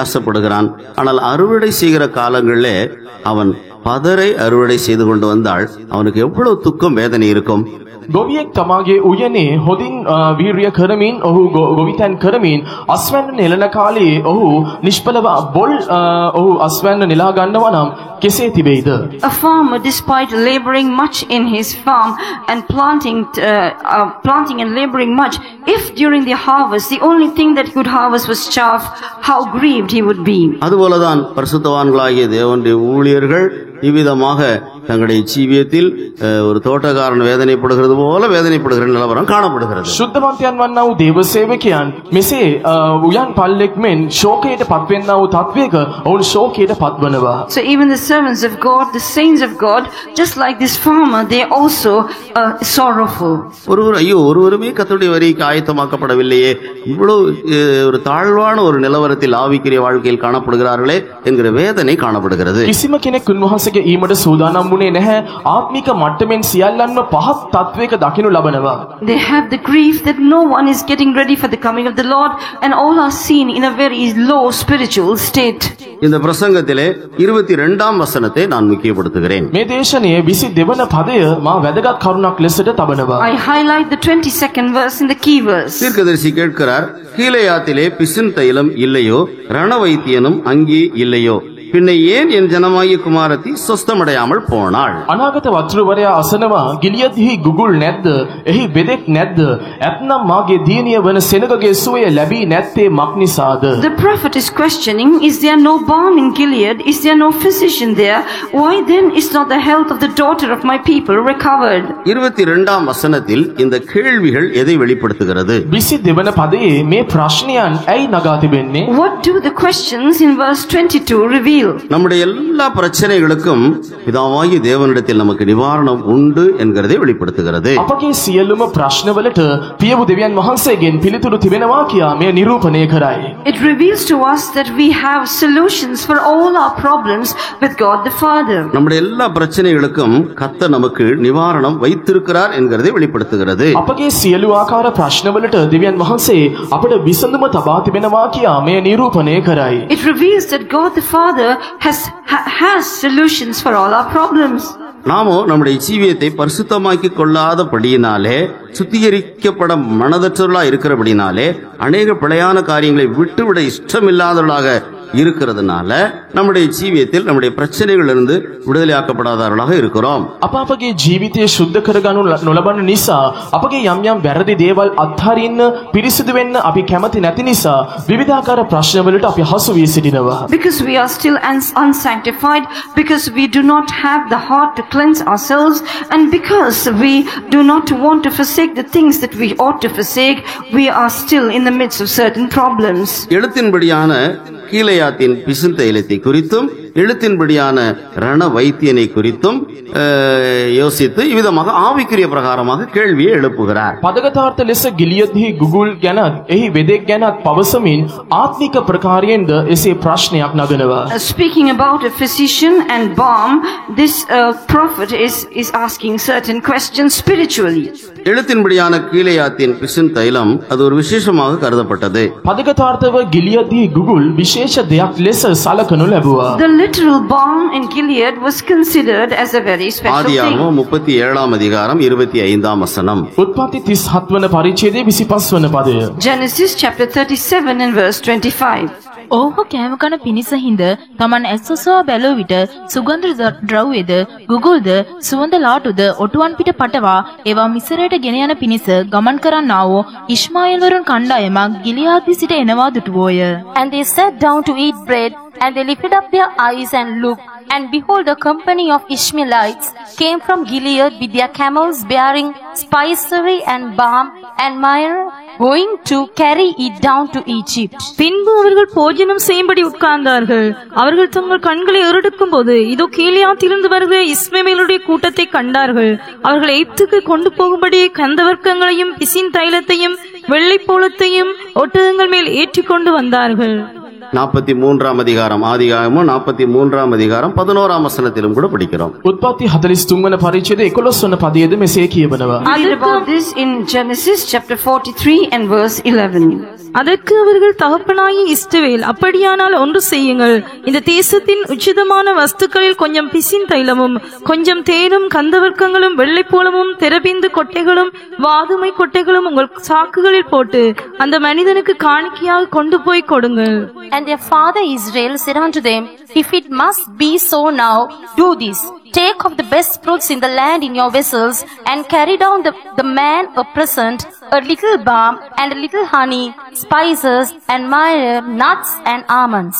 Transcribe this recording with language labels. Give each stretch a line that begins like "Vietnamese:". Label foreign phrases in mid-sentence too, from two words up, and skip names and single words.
Tamil: ஆனால் அறுவடை செய்கிற காலங்களிலே அவன் பதரை அறுவடை செய்து கொண்டு வந்தால் அவனுக்கு எவ்வளவு துக்கம் வேதனை இருக்கும்.
Sinhala: ගොවියෙක් තමාගේ උයනේ හොඳින් වීර්ය කරමින් ඔහු ගොවිතැන් කරමින් අස්වැන්න නෙලන කාලේ ඔහු නිෂ්ඵලව බොල් ඔහු අස්වැන්න නෙලා ගන්නවා නම් කෙසේ තිබෙයිද?
English: A farmer, despite laboring much in his farm and planting and laboring much, if during the harvest the only thing that he could harvest was chaff, how grieved he would be.
Tamil: அதுபோலதான் பரிசுத்தவான்களாகிய தேவனுடைய ஊழியர்கள் இவ்விதமாக தங்களுடைய ஜீவியத்தில் ஒரு தோட்டக்காரன் வேதனைப்படுகிறது போல வேதனைப்படுகிற நிலவரம் காணப்படுகிறது.
Sinhala: සුද්ධවන්තයන් වන්නා වූ දේව සේවකයන් මෙසේ උයන් පල්ලෙක් මෙන් ශෝකයට පත්වෙන්නා වූ තත්වයක ඔවුන් ශෝකයට පත්වනවා.
English: So even the servants of God, the saints of God, just like this farmer, they are also sorrowful.
Tamil: ஒருவருமே கர்த்தருடைய வரிக்கு ஆயத்தமாக்கப்படவில்லையே, இவ்வளவு ஒரு தாழ்வான ஒரு நிலவரத்தில் ஆவிக்குரிய வாழ்க்கையில் காணப்படுகிறார்களே என்கிற வேதனை காணப்படுகிறது.
Sinhala: කිසිම කෙනෙක් උන්වහන්සේගේ ඊමට සූදානම් වුණේ නැහැ. ආත්මික මට්ටමින් සියල්ලන්ම පහත් තත්වයක දකිනු ලබනවා.
English: They have the grief that no one is getting ready for the coming of the Lord, and all are seen in a very low spiritual state.
Tamil: இந்த பிரசங்கத்திலே 22ஆம் வசனத்தை நான் முக்கியப்படுத்துகிறேன்.
Sinhala: මේ දේශනාවේ 22 වන පදය මා වැදගත් කරුණක් ලෙසට තබනවා.
English: I highlight the 22nd verse in the key verse.
Tamil: தீர்க்கதரிசி கேட்கிறார், கீலேயாத்திலே பிசின் தைலம் இல்லையோ, ரணவைத்தியனும் அங்கே இல்லையோ, பின்ன ஏன் என் ஜனமாகிய குமாரத்தி சொஸ்தமடையாமல் போனாள்?
Sinhala: අනාගත වතුරවරයා අසනවා, ගිලියද්හි ගුගුල් නැද්ද? එහි බෙදෙක් නැද්ද? ඇත්නම් මාගේ දියණිය වන සෙනගගේ සුවය ලැබී නැත්තේ මක් නිසාද?
English: The prophet is questioning, is there no balm in Gilead? Is there no physician there? Why then is not the health of the daughter of my people recovered?
Tamil: 22ஆம் வசனத்தில் இந்த கேள்விகள் எதை வெளிப்படுத்துகிறது?
Sinhala: 22 වන පදයේ මේ ප්‍රශ්නයන් ඇයි නගා තිබෙන්නේ?
English: What do the questions in verse 22 reveal?
Tamil: நம்முடைய எல்லா பிரச்சனைகளுக்கும் பிதாவாகிய தேவனிடத்தில் நமக்கு நிவாரணம் உண்டு என்கிறதை வெளிப்படுத்துகிறது.
Sinhala: අපගේ සියලුම ප්‍රශ්නවලට පියවු දෙවියන් වහන්සේගෙන් පිළිතුරු තිබෙනවා කියා මෙය නිරූපණය කරයි.
English: It reveals to us that we have solutions for all our problems with God the Father.
Tamil: நம்முடைய எல்லா பிரச்சனைகளுக்கும் கர்த்தர் நமக்கு நிவாரணம் வைத்திருக்கிறார் என்கிறதை வெளிப்படுத்துகிறது.
Sinhala: අපගේ සියලු ආකාර ප්‍රශ්නවලට දෙවියන් වහන්සේ අපට විසඳුම තබා තිබෙනවා කියා මෙය නිරූපණය කරයි.
English: It reveals that God the Father has solutions for all our problems.
Tamil: நாமோ நம்முடைய ஜீவியத்தை பரிசுத்தமாக்கி கொள்ளாதபடியினாலே, சுத்திகரிக்கப்பட மனதற்றவர்களா இருக்கிறபடினாலே, அநேக பிழையான காரியங்களை விட்டுவிட இஷ்டமில்லாதவர்களாக இருக்கிறதுனால நம்முடைய ஜீவியத்தில் நம்முடைய பிரச்சனைகளிலிருந்து விடுதலையாக்கப்படாதவர்களாக இருக்கிறோம்.
Sinhala: අපගේ ජීවිතය සුද්ධ කරගනු නොලබන නිසා අපගේ යම් යම් වැරදි දේවල් අත්හරින්න පිරිසිදු වෙන්න අපි කැමති නැති නිසා විවිධාකාර ප්‍රශ්නවලට අපි හසු වී සිටිනවා.
English: Because we are still unsanctified, because we do not have the heart to cleanse ourselves, and because we do not want to forsake the things that we ought to forsake, we are still in the midst of certain problems.
Tamil: எழுத்தின்படியான கீலேயாத்தின் பிசின் தைலத்தை குறித்தும் எழுத்தின்படியான ரண வைத்தியனை குறித்தும் யோசித்து இவ்விதமாக ஆவிக்குரிய பிரகாரமாக கேள்வியை எழுப்புகிறார்.
Sinhala: පදගතාර්ථ ලෙස ගිලියද්හි ගුගුල් ගැනත් එහි වෙදෙක් ගැනත් පවසමින් ආත්මික ප්‍රකාරයෙන්ද එසේ ප්‍රශ්නයක් නගනවා.
English: Speaking about a physician and balm, this prophet is asking certain questions spiritually.
Tamil: எழுத்தின்படியான கீலேயாத்தின் பிசின் தைலம் அது ஒரு விசேஷமாக கருதப்பட்டது.
Sinhala: පදගතාර්ථව ගිලියද්හි ගුගුල් විශේෂ දෙයක් ලෙස සලකනු ලැබුවා.
English: The literal balm in Gilead was considered as a very special thing.
Tamil: ஆதியாகமம் 37ஆம் அதிகாரம் 25ஆம் வசனம்.
Sinhala: උත්පත්ති 37 වන පරිච්ඡේදයේ 25 වන පදය.
English: Genesis chapter 37 and verse 25.
Sinhala: ඔහු කෑම කන පිණිස හිඳ තමන් ඇස්සොසවා බැලුව විට සුගන්ධ ද්‍රව්‍යද ගුගුල්ද සුවඳ ලාටුද ඔටුවන් පිට පටවා ඒවා මිසරයට ගෙන යන පිණිස ගමන් කරන්නා වූ ඉශ්මාኤල් වරුන් කණ්ඩායමක් ගිලියාදි සිට එනවා දුටුවෝය.
English: And they sat down to eat bread, and they lifted up their eyes and looked, and behold, a company of Ishmaelites came from Gilead with their camels bearing spicery and balm and myrrh, going to carry it down to Egypt.
Tamil: பின்பு அவர்கள் போஜனம் செய்யும்படி உட்கார்ந்தார்கள். அவர்கள் தங்கள் கண்களை ஏறெடுக்கும் போது இதோ கீலேயாத்திலிருந்து வருகிற இஸ்மவேலுடைய கூட்டத்தை கண்டார்கள். அவர்கள் எகிப்துக்கு கொண்டு போகும்படி கந்தவர்க்கங்களையும் பிசின் தைலத்தையும் வெள்ளைப்போளத்தையும் ஒட்டகங்கள் மேல் ஏற்றிக்கொண்டு வந்தார்கள். 43ஆம் அதிகாரம் ஆதியாகமம் 43ஆம் அதிகாரம் 11ஆம் வசனத்திலும் கூட படிக்கிறோம்.
Sinhala: උත්පත්ති 43 වන පරිච්ඡේදයේ 11 වන පදයේද මෙසේ කියවනවා.
English: We read about this in Genesis chapter 43 and verse 11.
Tamil: அதற்கு அவர்கள் தகப்பனாகி இஸ்ரவேல், அப்படியானால் ஒன்று செய்யுங்கள், இந்த தேசத்தின் உச்சிதமான வஸ்துக்களில் கொஞ்சம் பிசின் தைலமும் கொஞ்சம் தேனும் கந்தவர்க்கங்களும் வெள்ளைப்போளமும் தெரபிந்து கொட்டைகளும் வாதுமை கொட்டைகளும் உங்கள் சாக்குகளில் போட்டு அந்த மனிதனுக்கு காணிக்கையாக கொண்டு போய் கொடுங்கள்.
English: And their father Israel said unto them, If it must be so now, do this. Take of the best fruits in the land in your vessels, and carry down the man a present, a little balm, and a little honey, spices, and myrrh, nuts, and almonds.